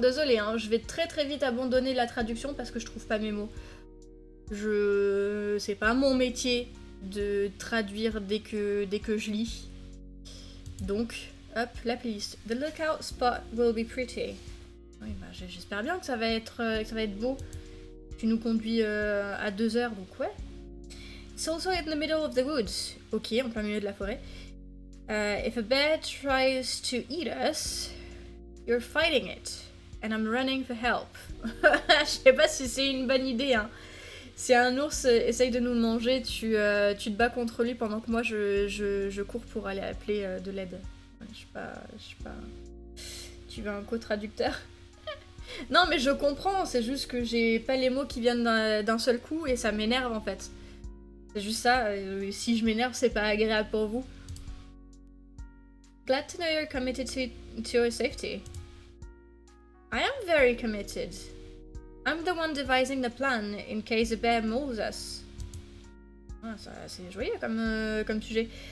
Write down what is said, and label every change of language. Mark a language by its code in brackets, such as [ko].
[fr] Désolée, hein, je vais très très vite abandonner la traduction parce que je trouve pas mes mots. C'est pas mon métier de traduire dès que je lis. Donc, hop, la playlist. [en] The lookout spot will be pretty. [fr] Oui, bah, j'espère bien que ça va être beau. Tu nous conduis à 2 heures, donc ouais. [en] It's also in the middle of the woods. [fr] Ok, en plein milieu de la forêt. [en] If a bear tries to eat us, you're fighting it. And I'm running for help. [fr] Je sais pas si c'est une bonne idée, hein. Si un ours essaye de nous manger, tu te bats contre lui pendant que moi je cours pour aller appeler de l'aide. Ouais, je sais pas. Tu veux un co-traducteur? Non, mais je comprends, c'est juste que j'ai pas les mots qui viennent d'un seul coup et ça m'énerve en fait. C'est juste ça, si je m'énerve, c'est pas agréable pour vous. [en] Glad to know you're committed to your safety. I am very committed. I'm the one devising the plan in case a bear mauls us. [fr] Ah, ça, c'est joyeux comme sujet.